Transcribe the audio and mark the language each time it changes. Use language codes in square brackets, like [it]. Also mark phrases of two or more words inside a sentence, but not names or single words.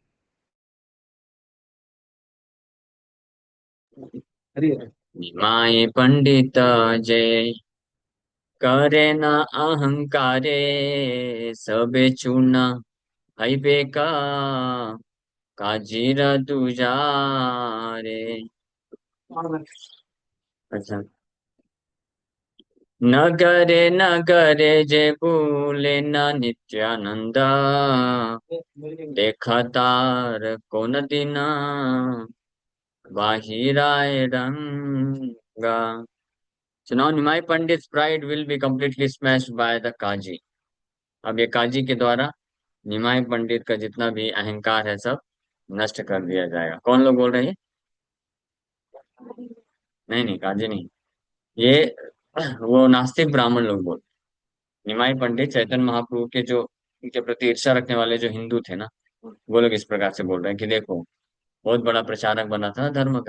[bn] নিমাই পণ্ডিত জয় করে না অহংকারে সবে চূর্ণ হইবে কা কাজীর দুয়ারে। [hi] अच्छा। [bn] নগরে নগরে যে ভুলে না নিত্যানন্দা দেখতার কোন দিনা বাহিরায় রঙ্গা। [en] So now Nimai Pandit's pride will be completely smashed by the Kaji. [hi] अब ये काजी के द्वारा निमाई पंडित का जितना भी अहंकार है सब नष्ट कर दिया जाएगा। कौन लोग बोल रहे हैं? नहीं नहीं, काजी नहीं। ये वो नास्तिक ब्राह्मण लोग बोल। निमाई पंडित चैतन्य महाप्रभु के जो, उनके प्रति ईर्ष्या रखने वाले जो हिंदू थे ना, वो लोग इस प्रकार से बोल रहे हैं कि देखो, बहुत बड़ा प्रचारक बना था धर्म का।